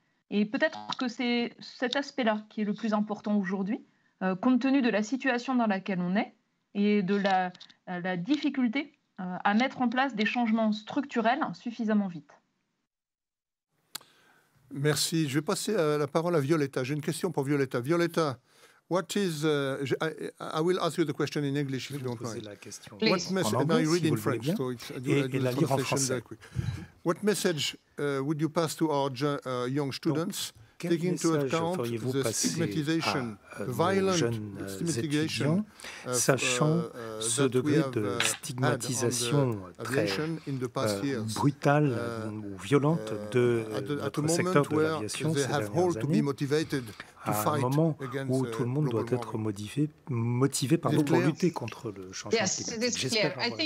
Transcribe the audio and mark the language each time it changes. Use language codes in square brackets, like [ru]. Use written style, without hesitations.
[fr] Et peut-être que c'est cet aspect-là qui est le plus important aujourd'hui, compte tenu de la situation dans laquelle on est et de la difficulté à mettre en place des changements structurels suffisamment vite. Merci. Je vais passer la parole à Violetta. J'ai une question pour Violetta. [en] Violetta, what is... I will ask you the question in English if you don't mind. What message... I read in French, so [fr] et la lire en français. [en] What message would you pass to our young students, taking into account the stigmatization, the violent stigmatization, [fr] sachant ce degré de stigmatisation très brutale ou violente de notre secteur de l'aviation ces dernières années, à un moment où tout le monde doit être motivé pour lutter contre le changement climatique. J'espère.